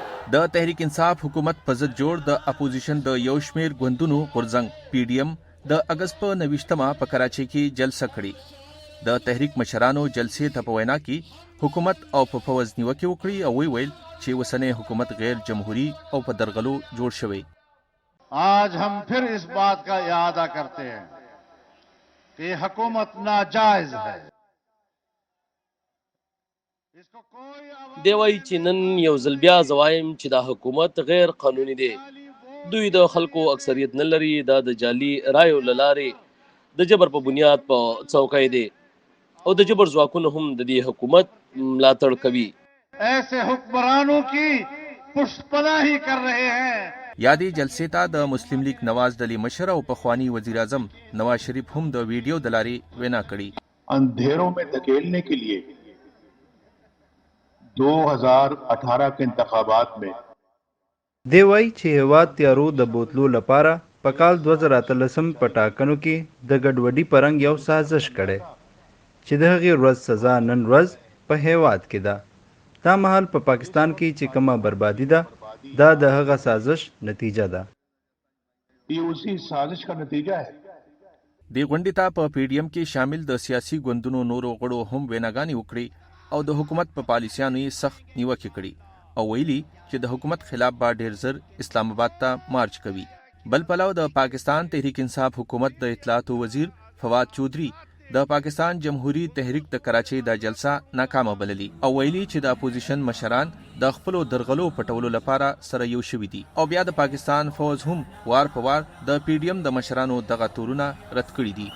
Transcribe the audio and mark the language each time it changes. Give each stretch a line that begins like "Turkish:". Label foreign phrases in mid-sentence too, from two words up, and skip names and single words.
Pashto: د تحریک انصاف حکومت په ضد جوړ د اپوزیشن د یو شمیر ګوندونو غورځنګ پی ډی ایم د اگست په 29 په کراچۍ کې جلسه کړې. د تحریک مشرانو جلسې ته په وینا کې حکومت او په فوز نیوکې وکړي او ویل چې اوسنۍ حکومت غیر جمهوری او په درغلو جوړ شوی.
Urdu: آج ہم پھر اس بات کا ارادہ کرتے ہیں کہ حکومت ناجائز ہے.
Pashto: دی وایي چې نن یو ځل بیا زوایم چې دا حکومت غیر قانوني دی. دوی د خلکو اکثریت نه لري. دا د جعلي رایو له لارې د جبر په بنیاد په څوکۍ دی او د جبر ځواکونه هم د دې حکومت ملاتړ کوي.
Urdu: ایسے حکمرانوں کی پشت پناہی کر رہے ہیں.
Pashto: یادې جلسې ته د مسلم لیگ نواز ډلې مشر او پخوانی وزیر اعظم نواز شریف هم د ویډیو د لارې وینا کړې.
Urdu: اندھیروں میں دھکیلنے کے لیے 2018 کے انتخابات میں
Pashto: دی وایي چې هېواد تیارو د بوتلو لپاره په کال 2013 په ټاکنو کې د ګډوډي په رنګ یو سازش کړی چې د هغې ورځ سزا نن ورځ په هېواد کې ده. دا مهال په پاکستان کې چې کومه بربادي ده دا د هغه سازش نتیجه ده.
Urdu: یہ اسی سازش کا نتیجہ ہے.
Pashto: دې غونډې ته په پی ډی ایم کې شامل د سیاسي ګوندونو نورو غړو هم ویناګانې وکړي او د حکومت په پالیسیانو یې سخت نیوکې کړي او ویلي چې د حکومت خلاف به ډېر زر اسلام آباد ته مارچ کوي. بل پلو د پاکستان تحریک انصاف حکومت د اطلاعاتو وزیر فواد چودھری د پاکستان جمهوری تحریک د کراچۍ دا جلسه ناکامه بللي او ویلي چې د اپوزیشن مشران د خپلو درغلو پټولو لپاره سره یو شوي دي او بیا د پاکستان فوز هم وار په وار د پی ډی ایم د مشرانو دغه تورونه رد کړي دي.